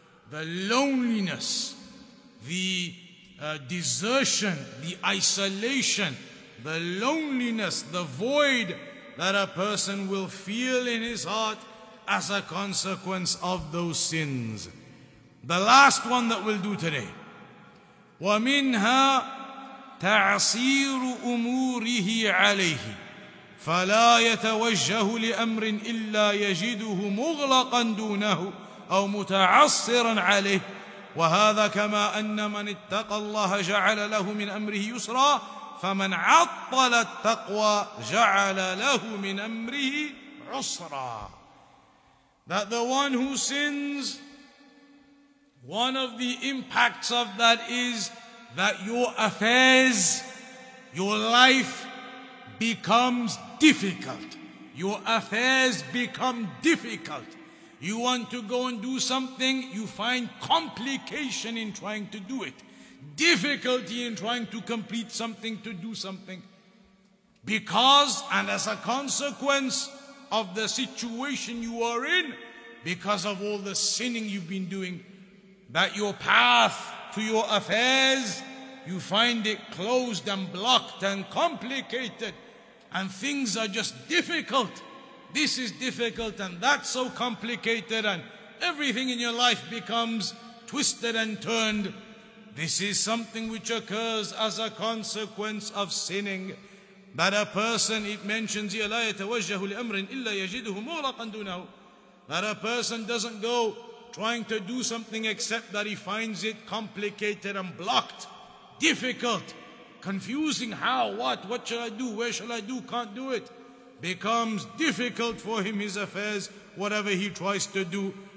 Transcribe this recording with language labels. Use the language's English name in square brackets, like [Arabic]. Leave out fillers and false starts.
[English] The loneliness, the desertion, the isolation, the loneliness, the void that a person will feel in his heart as a consequence of those sins. The last one that we'll do today. [Arabic] وَمِنْهَا تَعْصِيرُ أُمُورِهِ عَلَيْهِ فَلَا يَتَوَجَّهُ لِأَمْرٍ إِلَّا يَجِدُهُ مُغْلَقًا دُونَهُ أو متعصرا عليه وهذا كما أن من اتقى الله جعل له من أمره يسرا فمن عطل التقوى جعل له من أمره عسرا. [English] That the one who sins, one of the impacts of that is that your affairs, your life becomes difficult. Your affairs become difficult. You want to go and do something, you find complication in trying to do it. Difficulty in trying to complete something, to do something. Because, and as a consequence of the situation you are in, because of all the sinning you've been doing, that your path to your affairs, you find it closed and blocked and complicated, and things are just difficult. This is difficult and that's so complicated, and everything in your life becomes twisted and turned. This is something which occurs as a consequence of sinning. That a person, it mentions here, [Arabic] لا يتوجه لأمر إلا يجده مغلقا دونه. [English] That a person doesn't go trying to do something except that he finds it complicated and blocked difficult, confusing. How, what shall I do, where shall I do, can't do it. Becomes difficult for him, his affairs, whatever he tries to do.